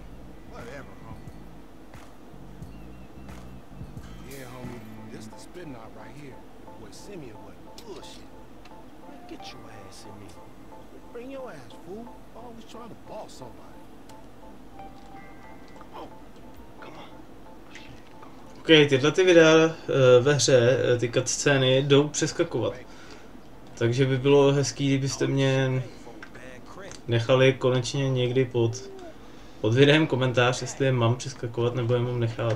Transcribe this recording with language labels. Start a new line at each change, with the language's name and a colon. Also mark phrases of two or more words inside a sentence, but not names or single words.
English: Whatever, homie. Yeah, homie. This the spin knot right here. Boy, Simeon wasn't bullshit. Man, get your ass in me. Bring your ass, fool. Always trying to boss somebody. Come on. Come on.
Czech: OK, tyhle ty videa ve hře, ty cutscény jdou přeskakovat. Takže by bylo hezký, kdybyste mě nechali konečně někdy pod videem komentář, jestli je mám přeskakovat nebo je mám nechat.